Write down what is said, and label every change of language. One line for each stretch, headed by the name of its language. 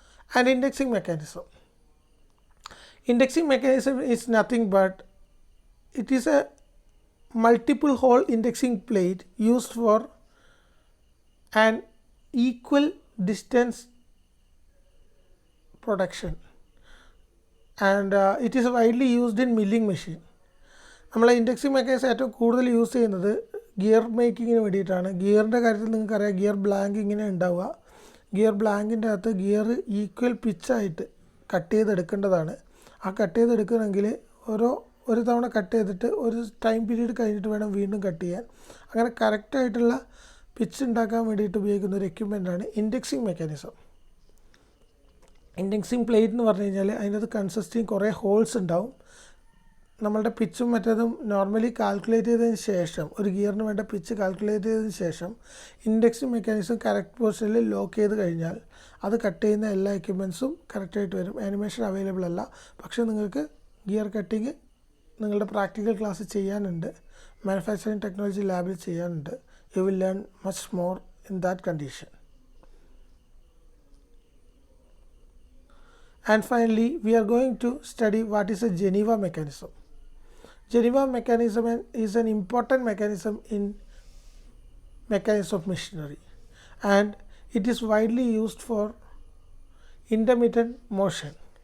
English: And indexing mechanism. Indexing mechanism is nothing but it is a multiple hole indexing plate used for an equal distance production, and it is widely used in milling machine.
Malayalam: നമ്മൾ indexing mechanism ഏറ്റവും കൂടുതൽ use ചെയ്യുന്നത് gear മേക്കിങ്ങിന് വേണ്ടിയിട്ടാണ്. ഗിയറിൻ്റെ കാര്യത്തിൽ നിങ്ങൾക്കറിയാം gear blank ഇങ്ങനെ ഉണ്ടാവുക. Gear ബ്ലാങ്കിൻ്റെ അകത്ത് ഗിയർ ഈക്വൽ പിച്ചായിട്ട് കട്ട് ചെയ്തെടുക്കേണ്ടതാണ്. ആ കട്ട് ചെയ്തെടുക്കണമെങ്കിൽ ഒരു തവണ കട്ട് ചെയ്തിട്ട് ഒരു ടൈം പീരീഡ് കഴിഞ്ഞിട്ട് വേണം വീണ്ടും കട്ട് ചെയ്യാൻ. അങ്ങനെ കറക്റ്റായിട്ടുള്ള പിച്ച് ഉണ്ടാക്കാൻ വേണ്ടിയിട്ട് ഉപയോഗിക്കുന്ന ഒരു എക്യുപ്മെൻ്റാണ് ഇൻഡെക്സിങ് മെക്കാനിസം. ഇൻഡെക്സിങ് പ്ലേറ്റ് എന്ന് പറഞ്ഞു കഴിഞ്ഞാൽ അതിനകത്ത് കൺസിസ്റ്റിങ് കുറേ ഹോൾസ് ഉണ്ടാവും. നമ്മളുടെ പിച്ചും മറ്റേതും നോർമലി കാൽക്കുലേറ്റ് ചെയ്തതിന് ശേഷം ഒരു ഗിയറിന് വേണ്ട പിച്ച് കാൽക്കുലേറ്റ് ചെയ്തതിന് ശേഷം ഇൻഡെക്സിങ് മെക്കാനിസം കറക്റ്റ് പൊസിഷനിൽ ലോക്ക് ചെയ്ത് കഴിഞ്ഞാൽ അത് കട്ട് ചെയ്യുന്ന എല്ലാ എക്യുപ്മെൻറ്റ്സും കറക്റ്റായിട്ട് വരും. ആനിമേഷൻ അവൈലബിൾ അല്ല, പക്ഷേ നിങ്ങൾക്ക് ഗിയർ കട്ടിങ് നിങ്ങളുടെ പ്രാക്ടിക്കൽ ക്ലാസ് ചെയ്യാനുണ്ട്, മാനുഫാക്ചറിങ് ടെക്നോളജി ലാബിൽ ചെയ്യാനുണ്ട്.
English: You will learn much more in that condition. And finally, we are going to study what is a Geneva mechanism. Geneva mechanism is an important mechanism in mechanics of machinery, and it is widely used for intermittent motion.